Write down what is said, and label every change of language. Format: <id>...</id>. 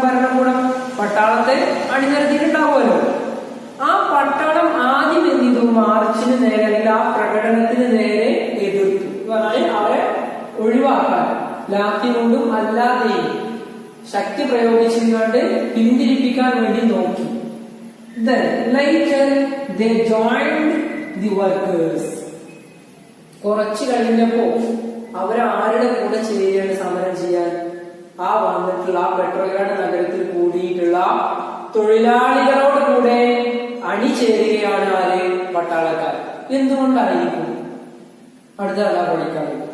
<ml>ഭരണകൂടം പട്ടാളത്തെ അണിനിരത്തിയിട്ടുണ്ടാവുമല്ലോ. ആ പട്ടാളം ആദ്യം എന്ത് ചെയ്തു? മാർച്ചിന് നേരെ അല്ലെങ്കിൽ ആ പ്രകടനത്തിന് നേരെ എതിർത്തു. അവരെ ഒഴിവാക്കാൻ ലാത്തിനോടും അല്ലാതെയും ശക്തി പ്രയോഗിച്ചുകൊണ്ട് പിന്തിരിപ്പിക്കാൻ വേണ്ടി നോക്കി.</ml> <en>Then later they joined the workers.</en> <ml>കുറച്ചു കഴിഞ്ഞപ്പോ അവരാരുടെ കൂടെ ചേരുകയാണ് സമരം ചെയ്യാൻ? ആ വന്നിട്ടുള്ള ആ പെട്രോഗ്രാഡ് നഗരത്തിൽ കൂടിയിട്ടുള്ള തൊഴിലാളികളോട് കൂടെ അണിചേരുകയാണ് ആര്? പട്ടാളക്കാർ. എന്തുകൊണ്ടായിരിക്കും? അടുത്ത പഠിക്കാൻ.</ml>